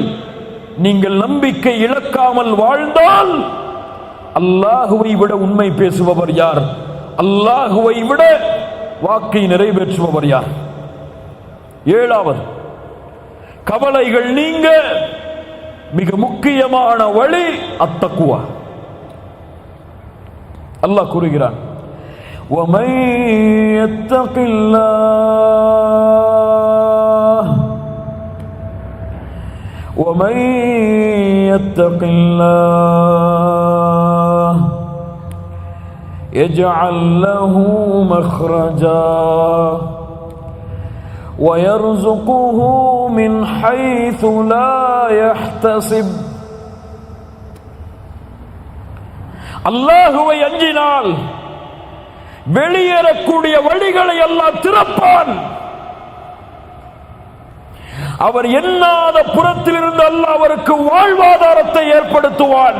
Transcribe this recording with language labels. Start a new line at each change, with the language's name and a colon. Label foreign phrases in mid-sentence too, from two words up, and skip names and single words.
Tamil: நீங்கள் நம்பிக்கை இழக்காமல் வாழ்ந்தால் அல்லாஹுவை விட உண்மை பேசுபவர் யார்? அல்லாஹுவை விட வாக்கை நிறைவேற்றுபவர் யார்? 7வது, கவலைகள் நீங்க மிக முக்கியமான வழி அத்தக்குவா. அல்லாஹ் கூறுகிறான்,
Arabic: وَمَن يَتَّقِ اللَّهَ يَجْعَلْ لَهُ مَخْرَجًا وَيَرْزُقْهُ مِنْ حَيْثُ لَا يَحْتَسِبُ.
Tamil: அல்லாஹுவை அஞ்சினால் வெளியேறக்கூடிய வழிகளை அல்லாஹ் திறப்பான். அவர் எண்ணாத புறத்திலிருந்து அல்லாஹ் அவருக்கு வாழ்வாதாரத்தை ஏற்படுத்துவான்.